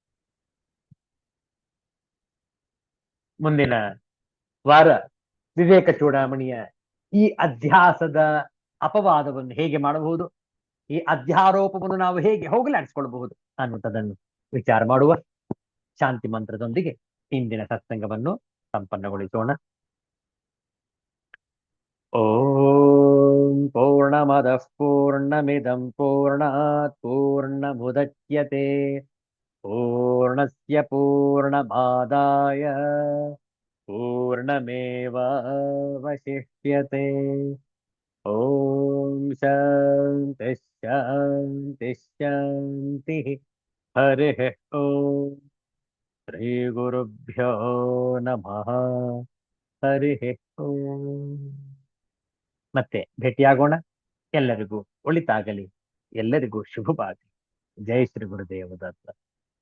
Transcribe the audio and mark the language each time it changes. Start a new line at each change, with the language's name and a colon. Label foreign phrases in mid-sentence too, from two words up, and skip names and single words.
Kannada: ಮುಂದಿನ ವಾರ ವಿವೇಕ ಚೂಡಾಮಣಿಯ ಈ ಅಧ್ಯಾಸದ ಅಪವಾದವನ್ನು ಹೇಗೆ ಮಾಡಬಹುದು, ಈ ಅಧ್ಯಾರೋಪವನ್ನು ನಾವು ಹೇಗೆ ಹೋಗಲಾಡಿಸಿಕೊಳ್ಳಬಹುದು ಅನ್ನುವಂಥದ್ದನ್ನು ವಿಚಾರ ಮಾಡುವ. ಶಾಂತಿ ಮಂತ್ರದೊಂದಿಗೆ ಇಂದಿನ ಸತ್ಸಂಗವನ್ನು ಸಂಪನ್ನಗೊಳಿಸೋಣ.
Sanskrit: ಓಂ ಪೂರ್ಣಮದಃ ಪೂರ್ಣಮಿದಂ ಪೂರ್ಣಾತ್ ಪೂರ್ಣಮುದಚ್ಯತೆ ಪೂರ್ಣಸ್ಯ ಪೂರ್ಣಮಾದಾಯ ಪೂರ್ಣಮೇವಾವಶಿಷ್ಯತೆ. ಓಂ ಶಾಂತಿ ಶಾಂತಿ ಶಾಂತಿ. ಹರಿ ಓಂ. ಶ್ರೀ ಗುರುಭ್ಯೋ ನಮಃ. ಹರಿ ಓಂ.
Kannada: ಮತ್ತೆ ಭೇಟಿಯಾಗೋಣ. ಎಲ್ಲರಿಗೂ ಒಳಿತಾಗಲಿ, ಎಲ್ಲರಿಗೂ ಶುಭವಾಗಲಿ. ಜೈ ಶ್ರೀ ಗುರುದೇವ ದತ್ತ.